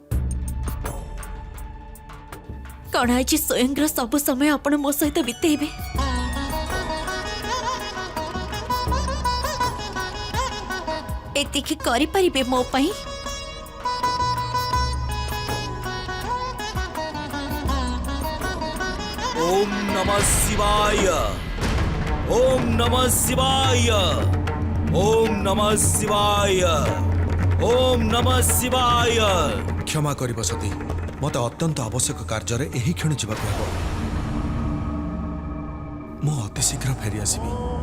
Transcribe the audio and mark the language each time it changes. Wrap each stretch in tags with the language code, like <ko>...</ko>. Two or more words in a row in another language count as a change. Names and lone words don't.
<or>କଣ ଆଜି ସ୍ୱୟଂ ସବୁ ସମୟ ଆପଣ ମୋ ସହିତ ବିତେଇବେ। ଏତିକି କରି ପାରିବେ ମୋ ପାଇଁ?</or> <sa>ओम नमः शिवाय, ओम नमः शिवाय, ओम नमः शिवाय, ओम नमः शिवाय।</sa> <or>କ୍ଷମା କରିବ ସତୀ, ମତେ ଅତ୍ୟନ୍ତ ଆବଶ୍ୟକ କାର୍ଯ୍ୟ ରେ ଏହି କ୍ଷଣ ଯିବାକୁ ହେବ। ମୁଁ ଅତି ଶୀଘ୍ର ଫେରି ଆସିବି।</or>